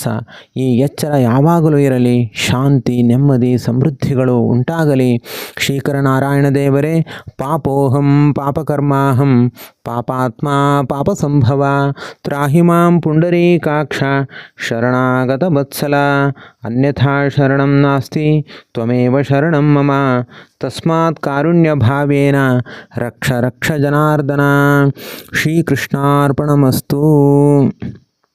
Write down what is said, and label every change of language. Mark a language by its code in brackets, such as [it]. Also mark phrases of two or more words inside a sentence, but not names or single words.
[kn] ಈ ಎಚ್ಚರ ಯಾವಾಗಲೂ ಇರಲಿ. ಶಾಂತಿ, ನೆಮ್ಮದಿ, ಸಮೃದ್ಧಿಗಳು ಉಂಟಾಗಲಿ. ಶ್ರೀಕರ ನಾರಾಯಣ ದೇವರೇ, [sa] ಪಾಪೋಹಂ ಪಾಪಕರ್ಮಾಹಂ ಪಾಪಾತ್ಮ ಪಾಪ ಸಂಭವ ತ್ರಾಹಿ ಮಾಂ ಪುಂಡರೀಕಾಕ್ಷ ಶರಣಾಗತ ವತ್ಸಲ. ಅನ್ಯಥಾ ಶರಣಂ ನಾಸ್ತಿ ತ್ವಮೇವ ಶರಣಂ ಮಮ. ತಸ್ಮಾತ್ ಕಾರುಣ್ಯ ಭಾವೇನ ರಕ್ಷ ರಕ್ಷ ಜನಾರ್ದನ. ಶ್ರೀಕೃಷ್ಣಾರ್ಪಣಮಸ್ತು.